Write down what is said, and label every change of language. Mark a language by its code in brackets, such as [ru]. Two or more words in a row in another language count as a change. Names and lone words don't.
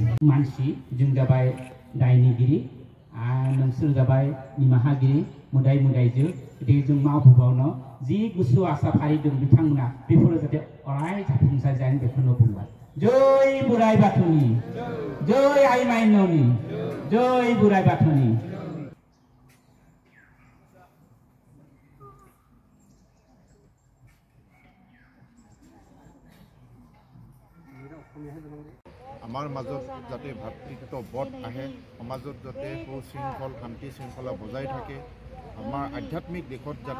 [brx] मानसि जों जाबाय दायनिगिरि नोंसोर जाबाय निमाहागिरि मोदाय मोदायजो गतिके जों मावबोबावनो जि गुसु आसा फारि दं बिथांमोना बेफोरो जाहाथे अराय जाफुंसार जायो बेखौनो बुंबाय जय बोराइ बाथौनि जय आइ माइनावनि जय बोराइ बाथौनि [as] আমাৰ মাজত যাতে ভাতৃত্ব বোধ আহে সমাজত যাতে সুশৃংখল শান্তি শৃংখলা বজাই থাকে আমাৰ আধ্যাত্মিক দিশত যাতে